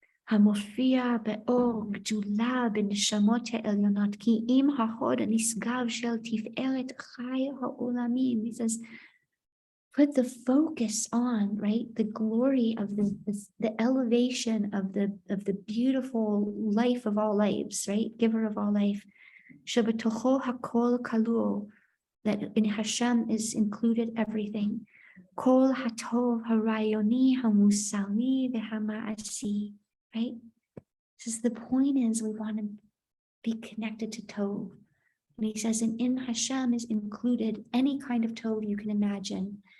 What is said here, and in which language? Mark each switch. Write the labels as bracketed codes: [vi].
[he] המופיע באור גדולה בנשמות העליונות, כי אם ההוד הנשגב של תפארת חי העולמים. [en] He says, put the focus on, right, the glory of the elevation of the beautiful life of all lives, right, giver of all life. [he] שבתוכו הכל כלול, [en] that in Hashem is included everything. [he] כל הטוב הרעיוני המוסרי והמעשי. [en] Right? Says the point is we want to be connected to Tov. And he says, and in Hashem is included any kind of Tov you can imagine.